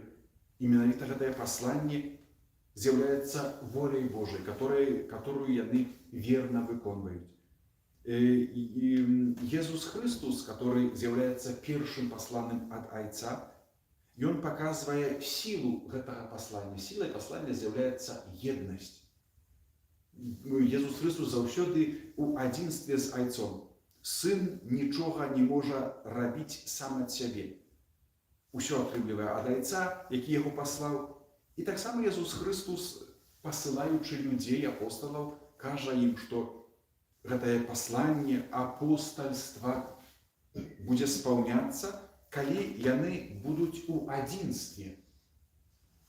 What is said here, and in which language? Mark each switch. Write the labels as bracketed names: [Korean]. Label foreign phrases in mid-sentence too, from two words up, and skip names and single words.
[Ukrainian] Іменно це послання з'являється волею Божою, яку вони вірно виконують. [Russian] Иисус Христос, который является первым посланным от Отца, и Он показывает силу этого послания. Силой послания является едность. [Belarusian] Иисус Христос заўсёды у адзінстве з Айцом. Сын нічога не можа рабіць сам ад сябе. Усё атрымлівае ад Айца, які яго паслаў. І таксама Иисус Христос, пасылаючы людзей, апостолаў, кажа ім, што гэтае пасланне апостальства будзе спаўняцца, калі яны будуць у адзінстве.